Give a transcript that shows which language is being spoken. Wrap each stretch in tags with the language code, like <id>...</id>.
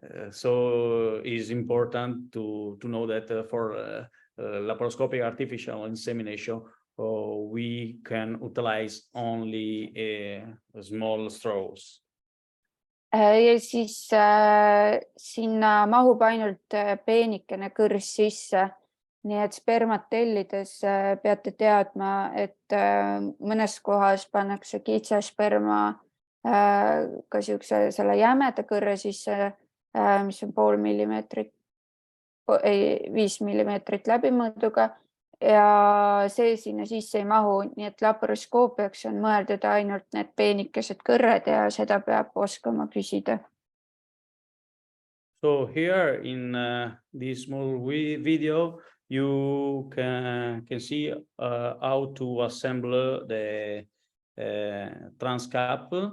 <en>So it's important to know that for laparoscopic artificial insemination, we can utilize only small straws.</en> <et>ja siis sinna mahub ainult peenikene kõrs sisse. Nii et spermat tellides peate teadma, et mõnes kohas pannakse kitsasperma ka selle jämeda kõrre sisse, mis on 0,5 millimeetrit, 5 millimeetrit läbimõõduga ja see sinna sisse ei mahu. Nii et laparoskoopiaks on mõeldud ainult need peenikesed kõrred ja seda peab oskama küsida.</et> <en>So here in this small video, you can see how to assemble the transcap.</en>